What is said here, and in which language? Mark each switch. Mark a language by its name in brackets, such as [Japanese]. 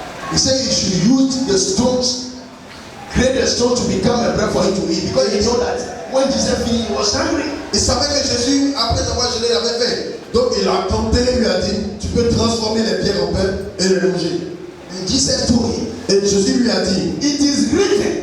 [English] He said he should use the stones, create the stone to become a bread for him to eat, because he know that when Jesus finished, he was hungry. [French] Il savait que Jésus, après avoir jeûné, il avait faim. Donc il a tenté, il lui a dit, tu peux transformer les pierres en pain et les manger. [English] And Jesus told him, [French] et Jésus lui a dit, [English] it is written.